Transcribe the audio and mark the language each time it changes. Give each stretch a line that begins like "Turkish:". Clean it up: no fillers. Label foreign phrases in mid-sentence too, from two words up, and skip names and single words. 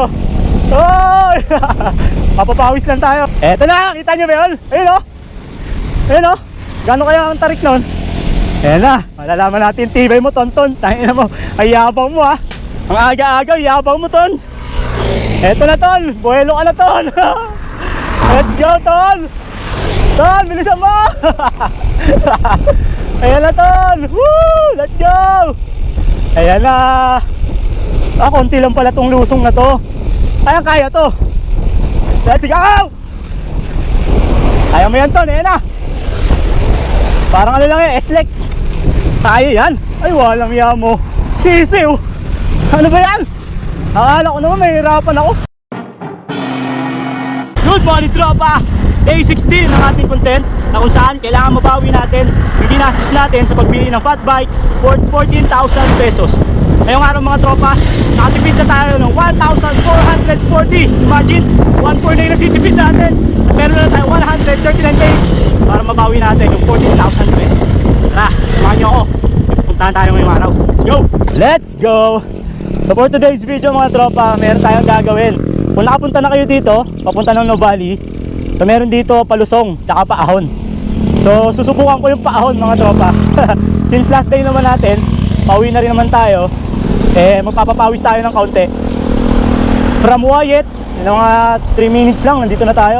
Filipino: Oy! Mapapawis lang tayo. Eto na, kita nyo ba yun? Ayun o. Ayun o. Gano'n kaya ang tarik nun? Ayan na, malalaman natin tibay mo, Tonton. Tangina mo, ay yabang mo ha. Ang aga-aga, yabang mo, Ton. Eto na, Ton. Buhelo ka na, Ton.
English: Let's go,
Filipino: Ton. Ton, bilisan mo. Ayan na, Ton. Woo!
English: Let's go.
Filipino: Ayan na. Konti lang pala tong lusong na to. Kaya to.
English: Let's go.
Filipino: Kaya mo yan, Ton. Ayan na. Parang ano lang S-Lex. Kaya yan. Ay, walang yamo. Sisiw. Ano ba yan? Akala ko naman mahirapan ako.
English: Good morning, tropa.
Filipino: Day 16 ng ating content na kung saan kailangan mabawi natin yung ginastos natin sa pagbili ng fat bike for 14,000 pesos. Ngayong araw mga tropa, nakatipid na tayo ng 1,440. Imagine, 1,400 na yung natitipid natin. At meron na tayo 139 days para mabawi natin yung 14,000 pesos. Tara, samahan nyo ako. Puntahan tayo ngayong araw.
English: Let's go! Let's go! So for today's video
Filipino: mga tropa, meron tayong gagawin. Kung nakapunta na kayo dito, papunta ng Nuvali, so meron dito palusong, tsaka paahon. So susubukan ko yung paahon mga tropa.
English: Since last day
Filipino: naman natin, pauwi na rin naman tayo. Magpapapawis tayo ng kaunti. From Wyatt, mga 3 minutes lang, nandito na tayo.